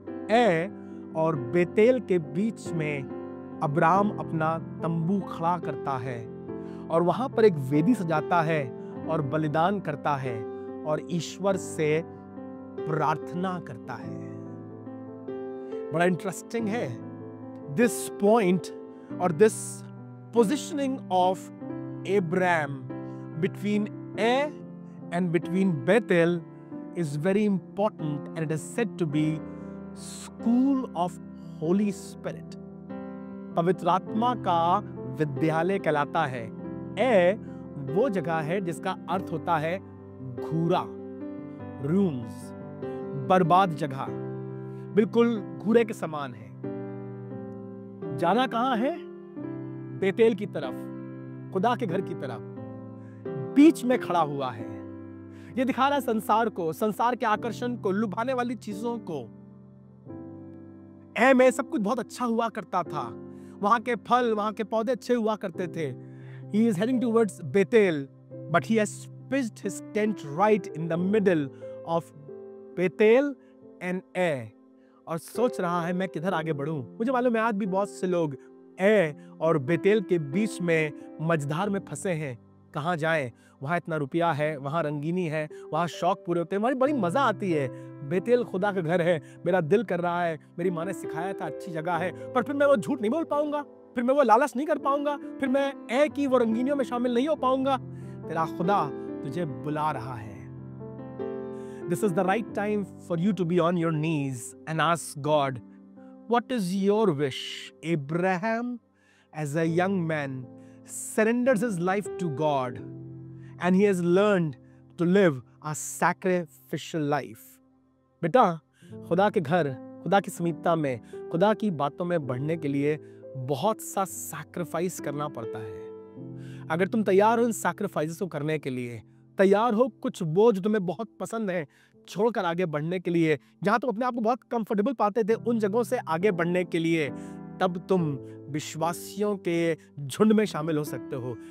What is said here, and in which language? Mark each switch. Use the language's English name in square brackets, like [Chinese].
[Hindi] ए और बेतेल के बीच में अब्राम अपना तंबू खड़ा करता है, और वहां पर एक वेदी सजाता है और बलिदान करता है और ईश्वर से प्रार्थना करता है। बड़ा इंटरेस्टिंग है [English] This point और this positioning of Abraham between A and between Bethel is very important, and it is said to be school of Holy Spirit। [Hindi] पवित्र आत्मा का विद्यालय कहलाता है। ए वो जगह है जिसका अर्थ होता है घूरा, रूम्स, बर्बाद जगह, बिल्कुल घूरे के समान है। जाना कहां है? बेतेल की तरफ, खुदा के घर की तरफ। बीच में खड़ा हुआ है। ये दिखा रहा है संसार को, संसार के आकर्षण को, लुभाने वाली चीजों को। ऐ में सब कुछ बहुत अच्छा हुआ करता था, वहां के फल, वहां के पौधे अच्छे हुआ करते थे। [English] He is heading towards Bethel, but he has pitched his tent right in the middle of Bethel and Ai, [Hindi] और सोच रहा है मैं किधर आगे बढ़ूं। मुझे मालूम है आज भी बहुत से लोग ए और बेतेल के बीच में मझधार में फंसे हैं। कहाँ जाएं? वहाँ इतना रुपया है, वहाँ रंगीनी है, वहाँ शौक पूरे होते हैं, वहाँ बड़ी मजा आती है। बेतेल खुदा का घर है, मेरा दिल कर रहा है, मेरी माँ ने सिखाया था अच्छी जगह है, पर फिर मैं वो झूठ नहीं बोल पाऊंगा, फिर मैं वो लालच नहीं कर पाऊंगा, फिर मैं ए की वो रंगीनियों में शामिल नहीं हो पाऊंगा। तेरा खुदा तुझे बुला रहा है। [English] This is the right time for you to be on your knees and ask God, what is your wish? Abraham, as a young man, surrenders his life to God, and he has learned to live a sacrificial life. [Hindi] बेटा, खुदा के घर, खुदा की समीपता में, खुदा की बातों में बढ़ने के लिए बहुत सा सैक्रिफाइस करना पड़ता है। अगर तुम तैयार हो इन सैक्रिफाइसेस को करने के लिए, तैयार हो कुछ वो जो तुम्हें बहुत पसंद है छोड़कर आगे बढ़ने के लिए, जहां तुम अपने आप को बहुत कंफर्टेबल पाते थे उन जगहों से आगे बढ़ने के लिए, तब तुम विश्वासियों के झुंड में शामिल हो सकते हो।